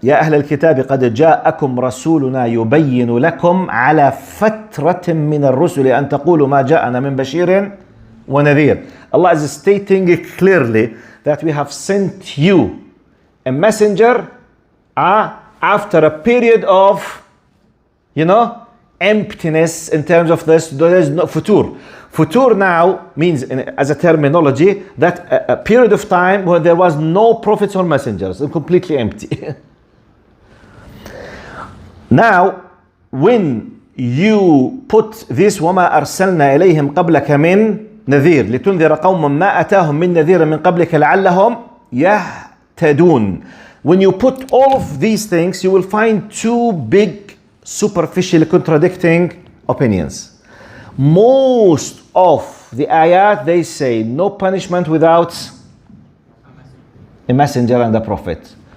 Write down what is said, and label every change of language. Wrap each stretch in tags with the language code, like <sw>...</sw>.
<ar>يا أهل الكتاب قد جاءكم رسولنا يبين لكم على فترة من الرسل أن تقولوا ما جاءنا من بشير ونذير.</ar> <en>Allah is stating clearly that we have sent you a messenger after a period of, emptiness in terms of this. There is no futur. Futur now means, as a terminology, that a period of time where there was no prophets or messengers, completely empty. Now, when you put this</en> <ar>وَمَا أَرْسَلْنَا إِلَيْهِمْ قَبْلَكَ مِنْ نَذِيرٍ لِتُنذِرَ قَوْمًا مَا أَتَاهُمْ مِنْ نَذِيرٍ مِنْ قَبْلِكَ لَعَلَّهُمْ يَهْتَدُونَ.</ar> <en>When you put all of these things, you will find two big, superficially contradicting opinions. Most of the ayat, they say no punishment without a messenger and a prophet.</en>